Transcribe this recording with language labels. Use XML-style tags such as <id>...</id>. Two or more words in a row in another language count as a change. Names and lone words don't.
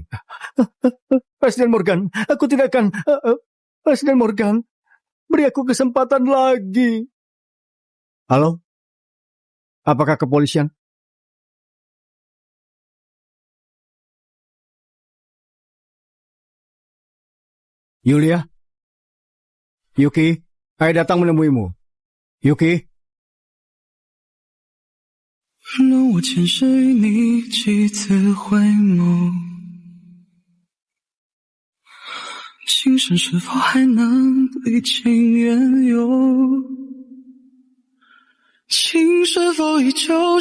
<id>Presiden Morgan, aku tidak akan... Presiden Morgan, beri aku kesempatan lagi. Halo? Apakah kepolisian? Yulia? Yuki, saya datang menemuimu. Yuki?</id> <zh>让我潜身于你几次回眸， 今生是否还能历经缘由？情是否依旧？</zh>